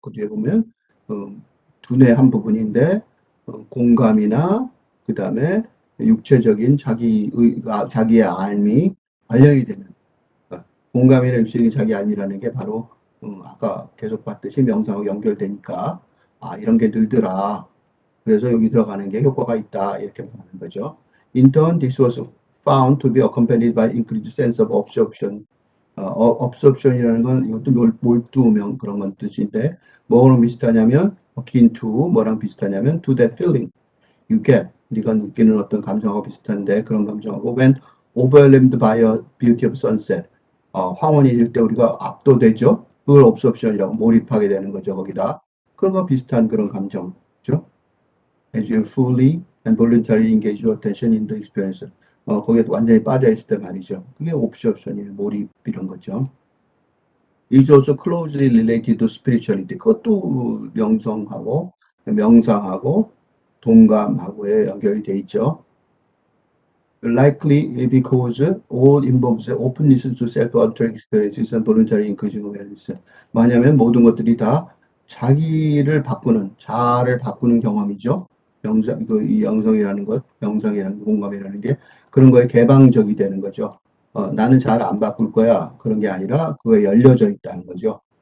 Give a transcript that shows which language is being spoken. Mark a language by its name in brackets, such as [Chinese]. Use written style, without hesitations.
[Korean] 그 뒤에 보면 어, 두뇌 한 부분인데 공감이나 그 다음에 육체적인 자기의 삶이 반영이 되는 공감이나 육체적인 자기 삶이라는 게 바로 아까 계속 봤듯이 명상하고 연결되니까 이런 게 늘더라. 그래서 여기 들어가는 게 효과가 있다. 이렇게 말하는 거죠. [English] In turn, this was found to be accompanied by increased sense of absorption. [Korean] absorption이라는 건 이것도 몰두명 그런 건 뜻인데 뭐랑 비슷하냐면 akin to 뭐랑 비슷하냐면 [English] to that feeling you get [Korean] 네가 느끼는 어떤 감정하고 비슷한데 그런 감정하고 [English] when overwhelmed by a beauty of sunset [Korean] 황혼이 질 때 우리가 압도되죠. 그걸 absorption이라고 몰입하게 되는 거죠. 거기다 그런 거 비슷한 그런 감정죠. [English] as you fully and voluntarily engage your attention in the experience. [Korean] 거기에 완전히 빠져 있을 때 말이죠. 그게 옵션이에요. 몰입 이런 거죠. [English] is also closely related to spirituality. [Korean] 그것도 명성하고 명상하고 동감하고의 연결이 돼 있죠. [English] Likely because all involves openness to self-altering experiences and voluntary increasing awareness. [Korean] 뭐냐면 모든 것들이 다 자기를 바꾸는, 자아를 바꾸는 경험이죠. 이 영성이라는 것, 명상이라는 공감이라는 게 그런 거에 개방적이 되는 거죠. 나는 잘 안 바꿀 거야. 그런 게 아니라 그거에 열려져 있다는 거죠.